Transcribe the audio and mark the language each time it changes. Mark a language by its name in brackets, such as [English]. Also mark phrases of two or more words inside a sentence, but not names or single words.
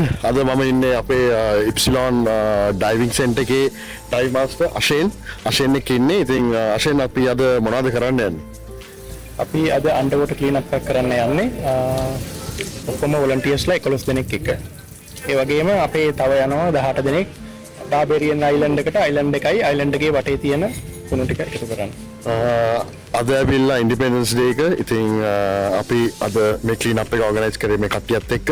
[Sinhala] අද මම ඉන්නේ අපේ Epsilon diving center එකේ [English] dive master [Sinhala] අශේන් එක්ක ඉන්නේ. ඉතින් අශේන් අපි අද මොනවද කරන්න යන්නේ? අපි අද [English] underwater clean up [Sinhala] එකක් කරන්න යන්නේ. ඔක්කොම volunteersලා 11 දෙනෙක් එක්ක. ඒ වගේම අපේ තව යනවා 18 දෙනෙක් Barbarian Island එකට. island එකයි island එකේ වටේ තියෙන කුණු ටික එකතු කරන්න. අද ඇවිල්ලා Independence Day එක. ඉතින් අපි අද මේ [English] clean up [Sinhala] එක organize කරේ මේ කට්ටියත් එක්ක.